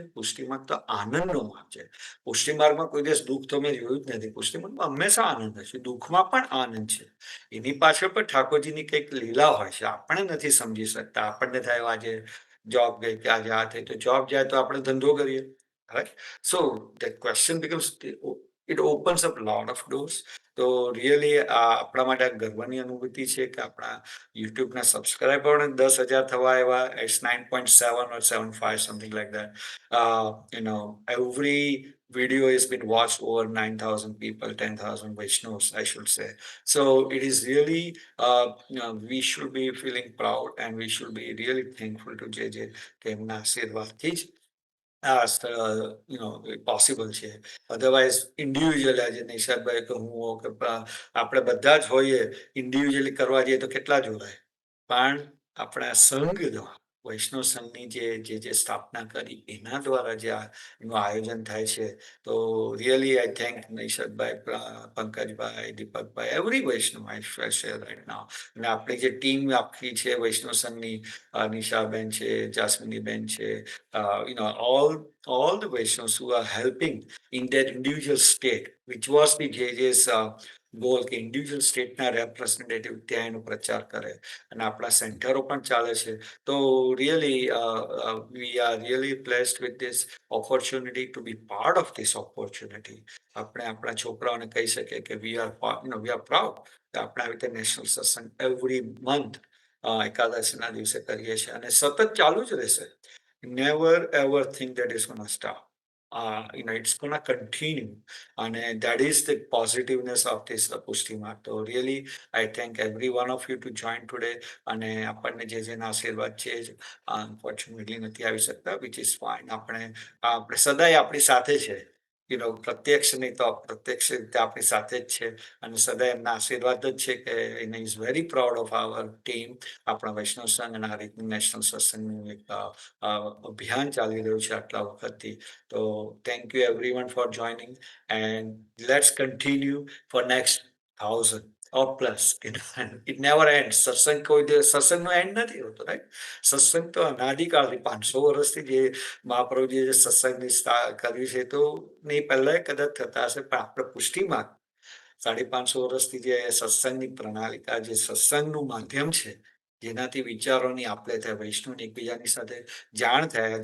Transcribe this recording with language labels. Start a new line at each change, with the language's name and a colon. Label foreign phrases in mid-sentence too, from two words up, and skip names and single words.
Gujarati: પુષ્ટિમાર્ગ તો આનંદનો માર્ગ છે. પુષ્ટિ માર્ગમાં કોઈ દિવસ દુઃખ તો મેં જોયું જ નથી. પુષ્ટિ માર્ગમાં હંમેશા આનંદ હશે. દુઃખમાં પણ આનંદ છે. એની પાછળ પણ ઠાકોરજીની કંઈક લીલા હોય છે. આપણે નથી સમજી શકતા. આપણને થાય આજે જોબ ગઈ કે આજે આ થઈ, તો જોબ જાય તો આપણે ધંધો કરીએ,
English: right? So the question becomes, it opens up lot of doors.
Gujarati: તો રિયલી આપણા માટે આ ગર્વની અનુભૂતિ છે કે આપણા યુટ્યુબના સબસ્ક્રાઈબરોને 10,000 થવા આવ્યા.
English: ઇટ્સ 9.7 or 7.5, something like that. Every video has been watched over 9,000 people, 10,000 Vaishnavas, I should say. So it is really, we should be feeling proud and we should be really thankful to JJ
Gujarati: કે એમના આશીર્વાદથી જ પોસિબલ છે.
English: otherwise individual
Gujarati: આજે નિશાદભાઈ કે હું હો કે આપણે બધા જ હોઈએ, ઇન્ડિવિજ્યુઅલી કરવા જઈએ તો કેટલા જોડાય. પણ આપણા સંઘ દ્વારા, વૈષ્ણવ સંઘની જે સ્થાપના કરી એના દ્વારા જે એનું આયોજન થાય છે, તો
English: really I thank
Gujarati: નિશાદભાઈ, પંકજભાઈ, દીપકભાઈ,
English: every Vaishnav I share right now.
Gujarati: અને આપણી જે ટીમ આખી છે વૈષ્ણવ સંઘની, નિશાબેન છે, જાસ્મિનીબેન છે,
English: all the Vaishnavas who are helping in their individual state, which was the JJ's goal,
Gujarati: કે
English: individual state-na representative
Gujarati: ત્યાં એનો પ્રચાર કરે, અને આપણા સેન્ટરો પણ ચાલે છે.
English: તો really we are really blessed with this opportunity to be part of this opportunity.
Gujarati: આપણે આપણા છોકરાઓને કહી શકીએ કે
English: we are proud.
Gujarati: આપણે આવી રીતે નેશનલ સત્સંગ
English: every month
Gujarati: એકાદશીના દિવસે કરીએ છીએ, અને સતત ચાલુ જ રહેશે.
English: Never ever think that it's going to stop. It's going to continue. And that is the positiveness of this Pushti Mark. So really, I thank every one of you to join today.
Gujarati: અને આપણને જે જેના આશીર્વાદ છે, અનફોર્ચ્યુનેટલી નથી આવી શકતા,
English: which is fine.
Gujarati: આપણે સદાય આપણી સાથે છે. પ્રત્યક્ષ નહીં તો અપ્રત્યક્ષ રીતે આપણી સાથે જ છે, અને સદાય એમના આશીર્વાદ જ છે કે એને
English: is very proud of our team.
Gujarati: આપણા વૈષ્ણવ સંઘ અને આ રીતનું નેશનલ સત્સંગનું એક અભિયાન ચાલી રહ્યું છે આટલા વખતથી.
English: તો thank you every one for joining, and let's continue for next 1,000 or plus. It never ends.
Gujarati: સત્સંગ કોઈ દિવસ સત્સંગનો એન્ડ નથી હોતો, રાઈટ? સત્સંગ તો અનાદિકાળથી 500 વર્ષથી જે મહાપ્રભુજીએ જે સત્સંગની કર્યું છે, તો નહીં પહેલા કદાચ થતા હશે, પણ આપણે પુષ્ટિમાં 550 વર્ષથી જે સત્સંગની પ્રણાલિકા, જે સત્સંગનું માધ્યમ છે, જેનાથી વિચારોની આપણે થાય, વૈષ્ણવની એકબીજાની સાથે જાણ થાય.